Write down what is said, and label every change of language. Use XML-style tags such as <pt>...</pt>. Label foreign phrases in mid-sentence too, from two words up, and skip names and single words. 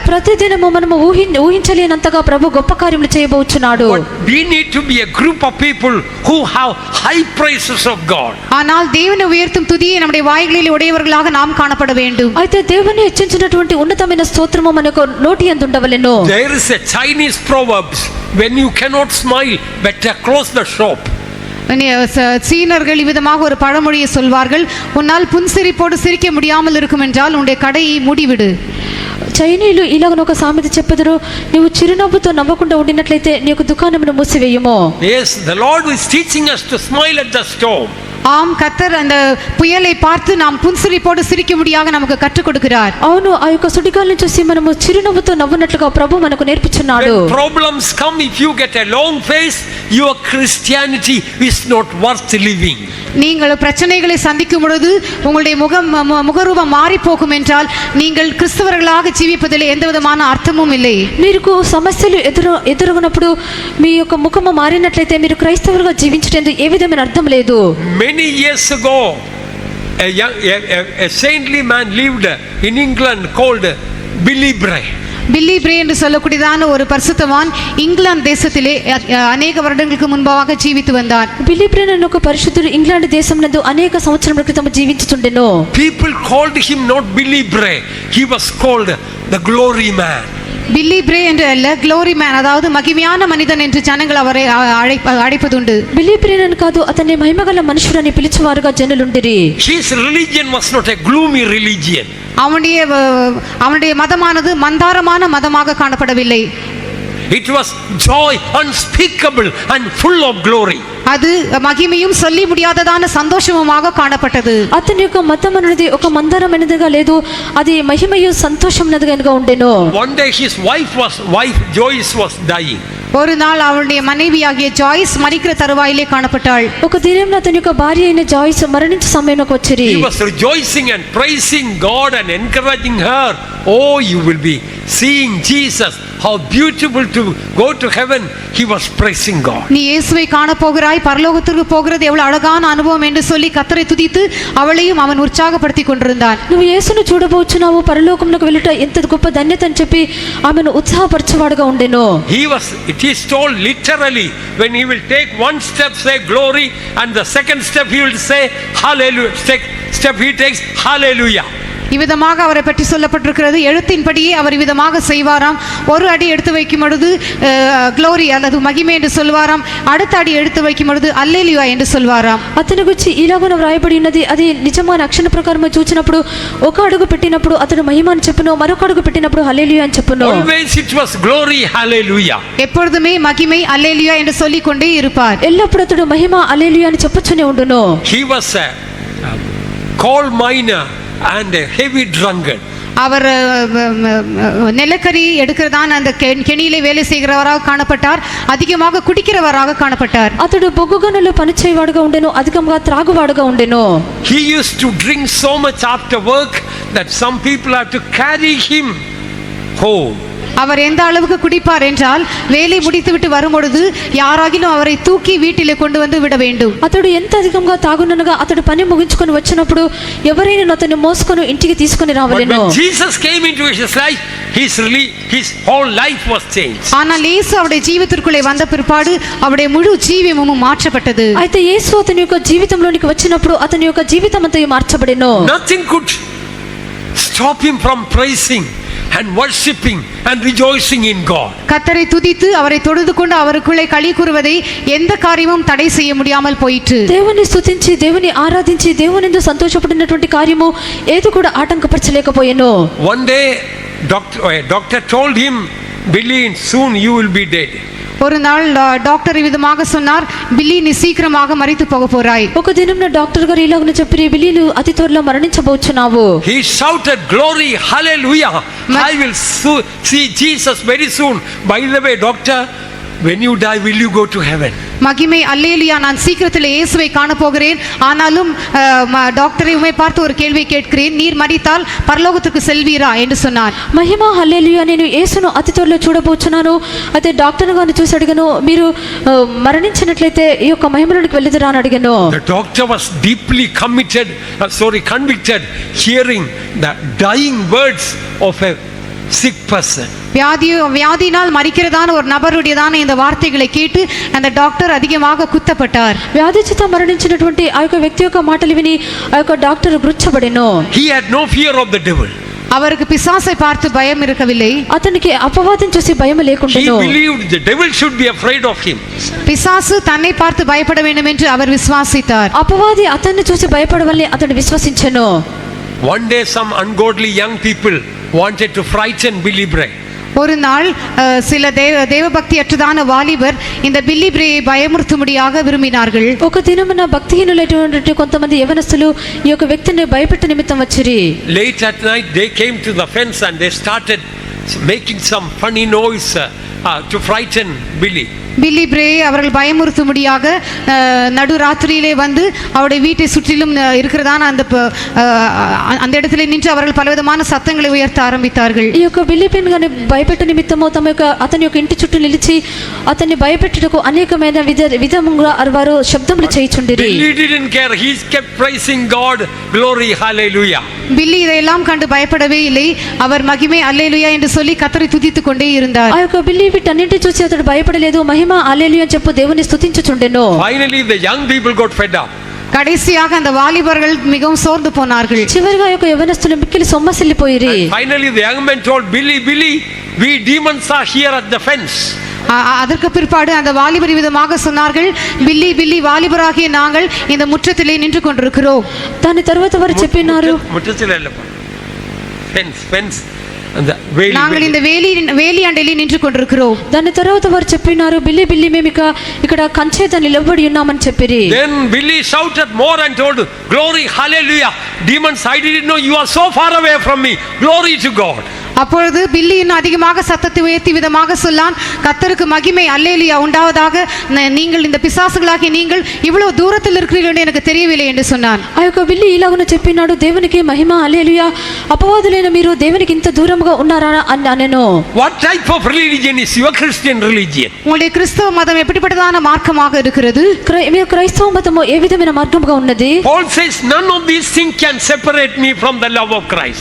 <te>ప్రతిదినము మనము ఊహించలేనంతగా ప్రభు గొప్ప కార్యములు చేయబోచున్నాడు.</te> <en>We need to be a group of people who have high praises of God.</en> <ta>ஆனால் தேவனை உயர்த்தும் துதியை நம்முடைய வாய்களில் உடையவர்களாக நாம் காணப்பட வேண்டும்.</ta> <te>అయితే దేవుని హెచ్చించినటువంటి ఉన్నతమైన స్తోత్రము మనకు నోటి యందు ఉండవలెను.</te> <en>There is a Chinese proverb, when you cannot smile, better close the shop.</en> <ta>சீனர்கள் விதமாக ஒரு பழமொழியை சொல்வார்கள், உன்னால் புன்சிரிப்போடு சிரிக்க முடியாமல் இருக்கும் என்றால் உன்னுடைய கடையை மூடிவிடு.</ta> <te>చైనీయులు ఇలాగ ఒక సామెత చెప్పెదరు, నీవు చిరునవ్వుతో నవ్వకుండా ఉండినట్లయితే నీకు దుకాణమును మూసివేయుము.</te> <en>Yes, the Lord is teaching us to smile at the storm.</en> <ta>ஆம், கர்த்தர் அந்த புயலை பார்த்து நாம் புன்சிரிப்போடு சிரிக்கும்படியாக நமக்கு கற்றுக் கொடுக்கிறார்.</ta> <te>అవును, ఆ యొక్క సుడిగాలిని చూసి మనము చిరునవ్వుతో నవ్వునట్లుగా ప్రభు మనకు నేర్పించున్నాడు.</te> <en>When problems come, if you get a long face, your Christianity is not worth living.</en> <ta>நீங்கள் பிரச்சனைகளை சந்திக்கும் பொழுது உங்களுடைய முகரூபம் மாறி போகும் என்றால் நீங்கள் கிறிஸ்தவர்களாக ஜீவிப்பதில் எந்த விதமான அர்த்தமும் இல்லை.</ta> <te>మీకు సమస్యలు ఎదురుగునప్పుడు మీ యొక్క ముఖము మారినట్లయితే మీరు క్రైస్తవులుగా జీవించడానికి ఏ విధమైన అర్థం లేదు.</te> <en>Many years ago, a saintly man lived in England called Billy Bray.</en> <ta>பில்லி பிரே என்று சொல்லக்கூடியதான ஒரு பரிசுத்தவான் இங்கிலாந்து தேசத்திலே அநேக வருடங்களுக்கு முன்பாக ஜீவித்து வந்தார்.</ta> <te>బిల్లీ బ్రే అనే ఒక పరిశుద్ధుడు ఇంగ్లాండ్ దేశంనందు అనేక సంవత్సరముల క్రితం జీవించుచుండెను.</te> <en>People called him not Billy Bray, he was called the glory man.</en> <ta>பில்லி பிரே என்று அல்ல,</ta> <en>glory man,</en> <ta>அதாவது மகிமையான மனிதன் என்று ஜனங்கள் அவரை அழைப்பதுண்டு.</ta> <te>బిల్లీ బ్రే అని కాదు, అతన్ని మహిమగల మనుషుడని పిలిచేవారుగా జనులుండిరి.</te> <en>His religion was not a gloomy religion.</en> <ta>அவனுடைய மதமானது மந்தாரமான மதமாக காணப்படவில்லை.</ta> <en>It was joy unspeakable and full of glory.</en> <ta>அது மகிமையும் சொல்லி முடியாததான சந்தோஷமுமாக காணப்பட்டது.</ta> <te>అతని యొక్క మతం అనేది ఒక మందరమైనదిగా లేదు, అది మహిమయు సంతోషమైనదిగా ఉండెను.</te> <en>One day his wife Joyce was dying.</en> <ta>ஒரு நாள் அவளுடைய மனைவியாகிய ஜாய்ஸ் மரிக்கிற தருவாயிலே காணப்பட்டாள்.</ta> <te>ఒక దినం అతని యొక్క భార్య అయిన జాయిస్ మరణించే సమయంలోకి వచ్చిరి.</te> <en>He was rejoicing and praising God and encouraging her. Oh, you will be seeing Jesus. How beautiful to go to heaven. He was praising God.</en> <ta>நீ இயேசுவை காண போகிறாய், பரலோகத்திற்கு போகிறது எவ்வளவு அழகான அனுபவம் என்று சொல்லி கர்த்தரை துதித்து அவளையும் அவன் உற்சாகப்படுத்தி கொண்டிருந்தான்.</ta> <te>నువ్వు యేసును చూడబోచున్నావు, పరలోకమునకు వెళ్ళుట ఎంత గొప్ప ధన్యత అని చెప్పి ఆమెను ఉత్సాహపరచువాడుగా ఉండెను.</te> <en>It is told literally, when he will take one step say glory, and the second step he will say hallelujah. Step he takes hallelujah.</en> <ta>இவ்விதமாக அவரை பற்றி சொல்லப்பட்டிருக்கிறது. எழுத்தின்படியே அவர் இவ்விதமாக செய்வாராம். ஒரு அடி எடுத்து வைக்கும் பொழுது க்ளோரி அல்லது மகிமை என்று சொல்வாராம், அடுத்த அடி எடுத்து வைக்கும் பொழுது அல்லேலூயா என்று சொல்வாராம்.</ta> <te>అతని గురించి ఇలాగ వ్రాయబడి ఉన్నది. అది నిజమైన అక్షర ప్రకారం చూచినప్పుడు ఒక అడుగు పెట్టినప్పుడు అతడు మహిమ అని చెప్పును, మరొక అడుగు పెట్టినప్పుడు హల్లెలూయా అని చెప్పును.</te> <en>Always it was glory, hallelujah.</en> <ta>எப்பொழுதுமே மகிமை அல்லேலூயா என்று சொல்லிக் கொண்டே இருப்பார்.</ta> <te>ఎల్లప్పుడూ అతడు మహిమ హల్లెలూయా అని చెప్పుచునే ఉండును.</te> <en>He was a coal miner and a heavy drunkard.</en> <ta>அவர் நிலக்கரி எடுக்கிறதான அந்த கெணியிலே வேலை செய்கிறவராக காணப்பட்டார். அதிகமாக குடிக்கிறவராக காணப்பட்டார்.</ta> <te>అతడు బొగ్గు గనుల్లో పనిచేయవాడుగా ఉండెను, అధికంగా త్రాగువాడుగా ఉండెను.</te> <en>He used to drink so much after work that some people had to carry him home.</en> <ta>அவர் எந்த அளவுக்கு குடிப்பார் என்றால் வேலை முடித்துவிட்டு வரும்பொழுது யாராகிலும் அவரை தூக்கி வீட்டிலே கொண்டு வந்து விட வேண்டும்.</ta> <te>అతడు ఎంత అధికంగా తాగుననగా అతడు పని ముగించుకొని వచ్చినప్పుడు ఎవరైనా అతన్ని మోసుకొని ఇంటికి తీసుకొని రావలెను.</te> <en>When Jesus came into his life, his whole life was changed.</en> <ta>ஆனால் இயேசு அவருடைய ஜீவிதத்திற்குள்ளே வந்த பிற்பாடு அவருடைய முழு ஜீவியமும் மாற்றப்பட்டது.</ta> <te>అయితే యేసు అతని యొక్క జీవితంలోనికి వచ్చినప్పుడు అతని యొక్క జీవితం అంతా మార్చబడెను.</te> <en>Nothing could stop him from praising and worshiping and rejoicing in God.</en> <ta>கர்த்தரை துதித்து அவரை தொழுது கொண்டு அவருக்குள்ளே களி கூறுவதை எந்த காரியமும் தடை செய்ய முடியாமல் போயிற்று.</ta> <te>దేవుని స్తుతించి దేవుని ఆరాధించి దేవునితో సంతోషపడినటువంటి కార్యము ఏది కూడా ఆటంకపరచలేకపోయెను.</te> <en>One day doctor told him, Billy, soon you will be dead.</en> <ta>ஒரு நாள் டாக்டர் விதமாக சொன்னார், பில்லி நீ சீக்கிரமாக மரித்து போக போறாய்.</ta> <te>ఒక దినం డాక్టర్ గారు ఇలాగనే చెప్పిరి, బిల్లీ నువ్వు అతి త్వరలో మరణించబోచున్నావు.</te> <en>He shouted glory, hallelujah. I will see Jesus very soon. By the way, doctor, when you die, will you go to heaven?</en> <ta>மகிமை அல்லேலூயா, நான் சீக்கிரத்தில் இயேசுவை காண போகிறேன். ஆனாலும் டாக்டரை உம்மை பார்த்து ஒரு கேள்வி கேட்கிறேன், நீர் மரித்தால் பரலோகத்துக்கு செல்வீரா என்று சொன்னார்.</ta> <te>మహిమ హల్లెలూయా, నేను యేసును అతి త్వరలో చూడబోచున్నాను. అయితే డాక్టర్ గారిని చూసి అడిగాను, మీరు మరణించినట్లయితే ఈ యొక్క మహిమలోనికి వెళ్ళదురా అని అడిగాను.</te> <en>The doctor was deeply convicted hearing the dying words of a sick person.</en> <ta>வியாதியினால் மரிக்கிறதான ஒரு நபருடையதான இந்த வார்த்தைகளை கேட்டு அந்த டாக்டர் அதிகமாக குத்தப்பட்டார்.</ta> <te>వ్యాధి చేత మరణించినటువంటి ఆ యొక్క వ్యక్తి యొక్క మాటలు విని ఆ యొక్క డాక్టర్ గుర్చబడెను.</te> <en>He had no fear of the devil.</en> <ta>அவருக்கு பிசாசை பார்த்து பயம் இருக்கவில்லை.</ta> <te>అతనికి అపవాదం చూసి భయం లేకుండెను.</te> <en>He believed the devil should be afraid of him.</en> <ta>பிசாசு தன்னை பார்த்து பயப்பட வேண்டும் என்று அவர் விசுவாசித்தார்.</ta> <te>అపవాది అతన్ని చూసి భయపడవలని అతడు విశ్వసించెను.</te> <en>One day some ungodly young people wanted to frighten Billy Bray.</en> <ta>ஒரு நாள் சில தேவபக்தி அற்றதான வாலிபர் இந்த பில்லி பிரேயை பயமுறுத்தும்படியாக விரும்பினார்கள்.</ta> <te>ఒక దినమున భక్తిహీనులైనటువంటి కొంతమంది యవనస్తులు ఈ యొక్క వ్యక్తిని భయపెట్ట నిమిత్తం వచ్చిరి.</te> <en>Late at night they came to the fence and they started making some funny noise to frighten Billy.</en> <ta>பில்லி பிரே அவர்கள் பயமுறுத்தும்படியாக நடுராத்திரியிலே வந்து அவருடைய வீட்டை சுற்றிலும் இருக்கிறதான அந்த இடத்துல நின்று அவர்கள் பலவிதமான சத்தங்களை உயர்த்த ஆரம்பித்தார்கள்.</ta> <te>ఈ యొక్క బిల్లి పెన్ గాని భయపెట్ట నిమిత్తము అతని యొక్క ఇంటి చుట్టూ నిలిచి అతన్ని భయపెట్టుటకు అనేకమైన విధముగా వారు శబ్దములు చేయుచుండిరి.</te> <en>Billy didn't care. He kept praising God. Glory, hallelujah.</en> <ta>பில்லி இதையெல்லாம் கண்டு பயப்படவே இல்லை. அவர் மகிமை அல்லேலூயா என்று சொல்லி கர்த்தரை துதித்துக் கொண்டே இருந்தார்.</ta> <te>ఆ యొక్క బిల్లి వీటన్నింటిని చూసి అతడు భయపడలేదు. మహిమ హల్లెలూయా చెప్పు దేవుని స్తుతించుచుండెను.</te> <en>Finally the young people got fed up.</en> <ta>கடைசியாக அந்த வாலிபர்கள் மிகவும் சோர்ந்து போனார்கள்.</ta> <te>చివరిగా యొక్క యవనస్తులు మిక్కిలి సొమ్మసిల్లిపోయిరి.</te> <en>Finally the young man told Billy, we demons are here at the fence.</en> <ta>அதற்கு பிற்பாடு அந்த வாலிபர் விதமாக சொன்னார்கள், பில்லி வாலிபராகிய நாங்கள் இந்த முற்றத்திலே நின்று கொண்டிருக்கிறோம்.</ta> <te>దాని తర్వాత వారు చెప్పినారు,</te> <ta>முற்றத்திலே இல்ல, fence நாங்கள் இந்த</ta> <te>వేలి అండలి నించు</te> <ta>కొண்டிరుக்கிறோம்.</ta> <te>దాని తర్వాత వారు చెప్పినారు, బిల్లి మేము ఇక్కడ కంచె దాన్ని నిలబడి ఉన్నామని చెప్పిరి.</te> <en>Then Billy shouted more and told, glory, hallelujah. Demons, I didn't know you are so far away from me. Glory to God.</en> <ta>அப்பொழுது பில்லி இன்னும் அதிகமாக சத்தத்தை உயர்த்தி விதமாக சொல்லான், கர்த்தருக்கு மகிமை அல்லேலூயா உண்டாவதாக. நீங்கள் இந்த பிசாசுகளாகிய நீங்கள் இவ்வளவு தூரத்தில் இருக்கிறீர்கள் என்று எனக்கு தெரியவில்லை என்று சொன்னான். ఆ యొక్క బిల్లి ఇలాగున చెప్పినాడు, దేవునికి మహిమ హల్లెలూయా, అపవాదులైన మీరు దేవునికి ఇంత దూరంగా ఉన్నారా అని అనెను.</ta> <en>What type of religion is your Christian religion?</en> <ta>உங்களுடைய கிறிஸ்தவ மதம் எப்படிப்பட்டதான மார்க்கமாக இருக்கிறது?</ta> <te>మీ క్రైస్తవ మతము ఏ విధమైన మార్గముగా ఉన్నది?</te> <en>Paul says none of these things can separate me from the love of Christ.</en>